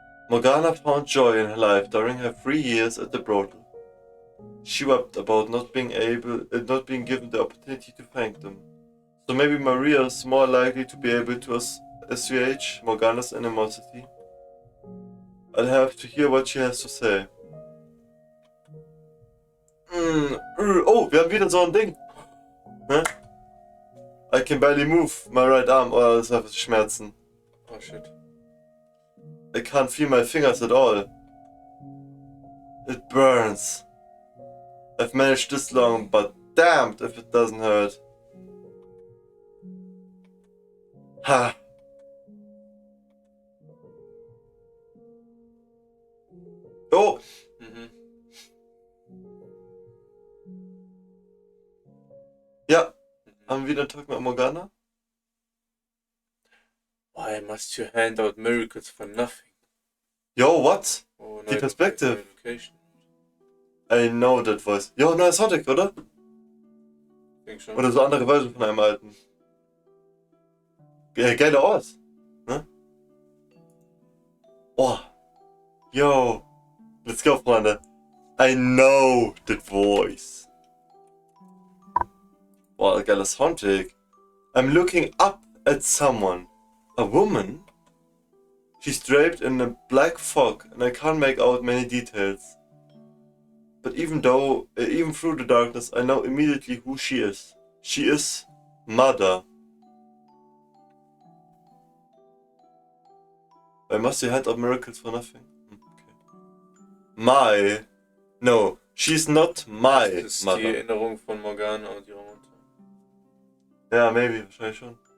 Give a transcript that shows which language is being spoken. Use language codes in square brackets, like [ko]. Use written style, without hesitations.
[en] Morgana found joy in her life during her 3 years at the brothel. She wept about not being given the opportunity to thank them. So maybe Maria's more likely to be able to assuage Morgana's animosity. I'll have to hear what she has to say. [de] Oh, wir haben wieder so ein Ding. [en] Hä? I can barely move my right arm, or [de] es hat Schmerzen. [en] Oh shit. I can't feel my fingers at all. It burns. I've managed this long, but damned if it doesn't hurt. Ha! Oh! [de] Ja, haben wir wieder einen Tag mit Morgana? [en] Why must you hand out miracles for nothing? Yo, what? Oh, [de] Die Perspektive. [en] Education. I know that voice. [de] Jo, neuer Gothic, oder? Denk schon. Oder so andere Version von einem alten. Geiler Ort, ne? [en] Oh. Yo. Let's go, Freunde. I know that voice. [de] Boah, geiler Soundtrack. [en] I'm looking up at someone. A woman? She's draped in a black fog and I can't make out many details. But even through the darkness, I know immediately who she is. She is Mother. I must hand out miracles for nothing. Okay. No, she's not my [de] Das ist [en] mother. [de] die Erinnerung von Morgana und ihrer Mutter. Ja, maybe, wahrscheinlich schon.